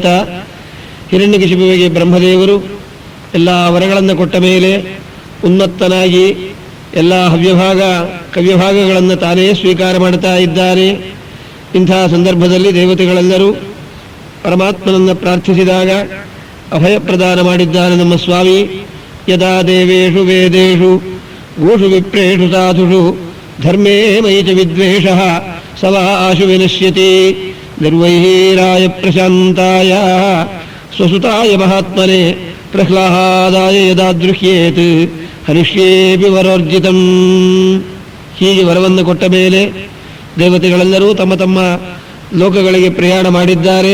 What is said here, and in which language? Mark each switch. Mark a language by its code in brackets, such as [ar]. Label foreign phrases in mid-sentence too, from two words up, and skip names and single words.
[kn] ಹಿರಣ್ಯಕಶಿಪುವಿಗೆ ಬ್ರಹ್ಮದೇವರು ಎಲ್ಲ ವರಗಳನ್ನು ಕೊಟ್ಟ ಮೇಲೆ ಉನ್ಮತ್ತನಾಗಿ ಎಲ್ಲ ಹವ್ಯಭಾಗ ಕವ್ಯಭಾಗಗಳನ್ನು ತಾನೇ ಸ್ವೀಕಾರ ಮಾಡ್ತಾ ಇದ್ದಾನೆ. ಇಂಥ ಸಂದರ್ಭದಲ್ಲಿ ದೇವತೆಗಳೆಲ್ಲರೂ ಪರಮಾತ್ಮನನ್ನು ಪ್ರಾರ್ಥಿಸಿದಾಗ ಅಭಯ ಪ್ರದಾನ ಮಾಡಿದ್ದಾನೆ ನಮ್ಮ ಸ್ವಾಮಿ. [sa] ಯದಾ ದೇವೇಶು ವೇದೇಶು ಗೋಷು ವಿಪ್ರೇಷು ಸಾಧುಷು ಧರ್ಮೇ ಮಯಿ ಚ ವಿದ್ವೇಷಃ ಸವಾಶು ವಿನಶ್ಯತಿ ನಿರ್ವೈರಾಯ ಪ್ರಶಾಂತಾಯ ಸ್ವಸುತಾಯ ಮಹಾತ್ಮನೆ ಪ್ರಹ್ಲಾದಾಯ ಯದಾದೃಶ್ಯೇತ್ ಹರಿಷ್ಯೇಪಿ ವರೋರ್ಜಿತಂ. [kn] ಹೀಗೆ ವರವನ್ನು ಕೊಟ್ಟ ಮೇಲೆ ದೇವತೆಗಳೆಲ್ಲರೂ ತಮ್ಮ ತಮ್ಮ ಲೋಕಗಳಿಗೆ ಪ್ರಯಾಣ ಮಾಡಿದ್ದಾರೆ.